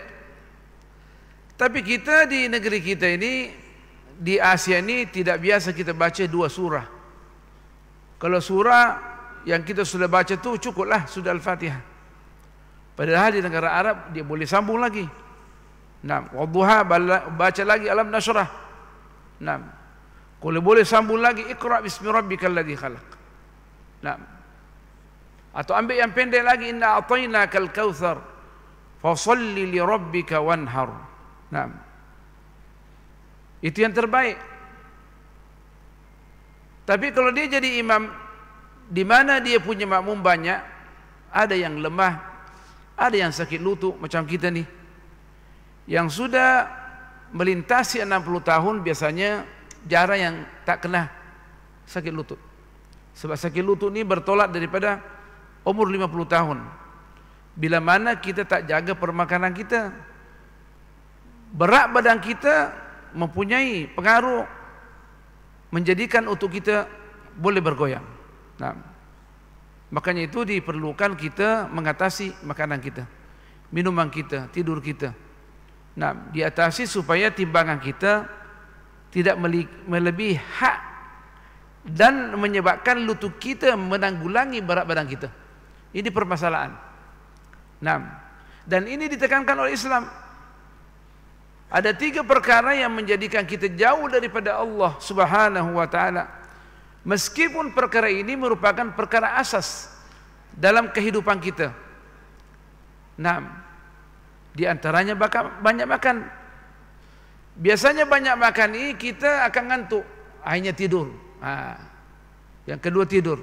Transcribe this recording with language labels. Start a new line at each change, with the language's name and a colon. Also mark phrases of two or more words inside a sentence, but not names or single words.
Malay: Tapi kita di negeri kita ini, di Asia ini, tidak biasa kita baca 2 surah. Kalau surah yang kita sudah baca tu cukuplah, sudah Al-Fatihah. Padahal di negara Arab dia boleh sambung lagi. Naam, wadduha baca lagi Alam Nashrah. Naam. Kalau boleh sambung lagi
Arabic: اقرأ باسم ربك الذي خلق.
Malay: Naam. Atau ambil yang pendek lagi,
Arabic: إنا أعطيناك الكوثر فصل لربك وانحر نعم.
Malay: Itu yang terbaik. Tapi kalau dia jadi imam di mana dia punya makmum banyak, ada yang lemah, ada yang sakit lutut macam kita ni, yang sudah melintasi 60 tahun, biasanya jarang yang tak kena sakit lutut. Sebab sakit lutut ni bertolak daripada umur 50 tahun. Bila mana kita tak jaga permakanan kita, berat badan kita mempunyai pengaruh menjadikan otot kita boleh bergoyang. Nah, makanya itu diperlukan kita mengatasi makanan kita, minuman kita, tidur kita. Nah, diatasi supaya timbangan kita tidak melebihi hak dan menyebabkan lutut kita menanggulangi berat badan kita. Ini permasalahan. Nah, dan ini ditekankan oleh Islam. Ada 3 perkara yang menjadikan kita jauh daripada
Arabic: الله سبحانه وتعالى.
Malay: Meskipun perkara ini merupakan perkara asas dalam kehidupan kita. Nah, di antaranya banyak makan. Biasanya banyak makan ini kita akan ngantuk, akhirnya tidur. Yang kedua tidur.